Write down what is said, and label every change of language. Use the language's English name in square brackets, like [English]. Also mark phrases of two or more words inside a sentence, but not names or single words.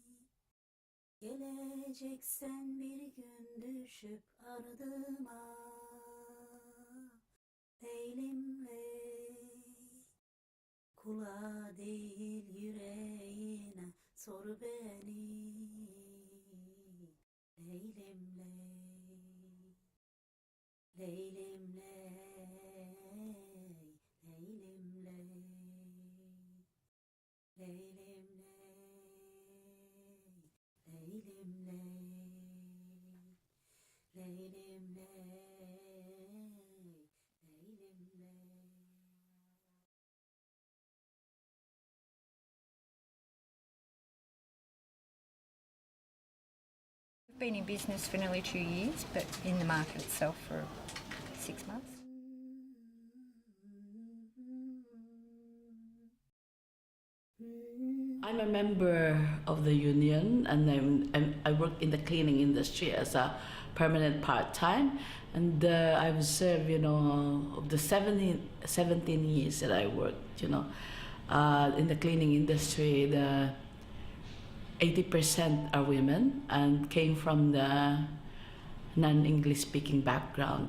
[Turkish] Geleceksen bir gün düşüp ardıma Leylim ley Kula değil yüreğine sor beni Leylim ley Leylim ley Leylim ley Leylim ley Leylim ley Leylim ley Leylim ley [English] I've been in business for nearly 2 years, but in the market itself for 6 months. I'm a member of the union, and I work in the cleaning industry as a permanent part-time, and I've served, of the 17 years that I worked, in the cleaning industry, the 80% are women and came from the non-English speaking background.